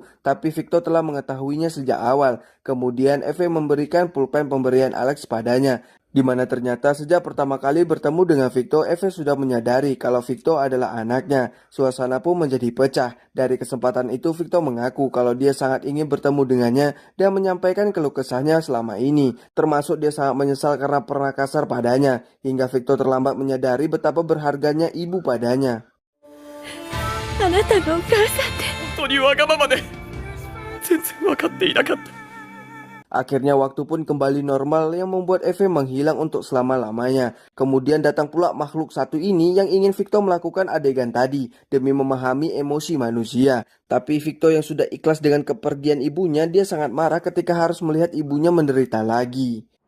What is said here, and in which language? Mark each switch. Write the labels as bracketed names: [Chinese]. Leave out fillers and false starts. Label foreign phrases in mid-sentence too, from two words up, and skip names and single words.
[Indonesian] Tapi Victor telah mengetahuinya sejak awal. Kemudian Eve memberikan pulpen pemberian Alex padanya, di mana ternyata sejak pertama kali bertemu dengan Victor, Eve sudah menyadari kalau Victor adalah anaknya. Suasana pun menjadi pecah. Dari kesempatan itu Victor mengaku kalau dia sangat ingin bertemu dengannya dan menyampaikan keluh kesahnya selama ini. Termasuk dia sangat menyesal karena pernah kasar padanya, hingga Victor terlambat menyadari betapa berharganya ibu padanya. [Japanese] あなたがお母さんで。本当にわがままで全然分かっていなかった。 [Indonesian] Akhirnya waktu pun kembali normal yang membuat Eve menghilang untuk selama-lamanya. Kemudian datang pula makhluk satu ini yang ingin Victor melakukan adegan tadi demi memahami emosi manusia. Tapi Victor yang sudah ikhlas dengan kepergian ibunya, dia sangat marah ketika harus melihat ibunya menderita lagi.